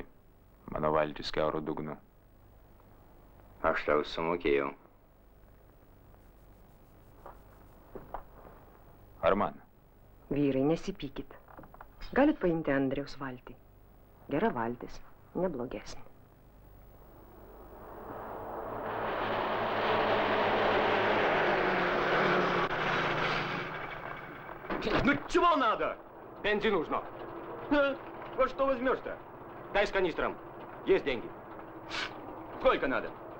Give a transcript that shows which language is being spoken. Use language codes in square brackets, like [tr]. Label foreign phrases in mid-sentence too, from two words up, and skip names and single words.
[lt] Mano valtis kiauro dugnu. Aš tau sumokėjau. Ar man? Vyrai, nesipykit. Galit paimti Andriaus valtį. Gera valtis, neblogesnė. [ru] Ну, чего надо? Бензин нужно. Во что возьмешь-то? Дай с канистром. Есть деньги. Сколько надо?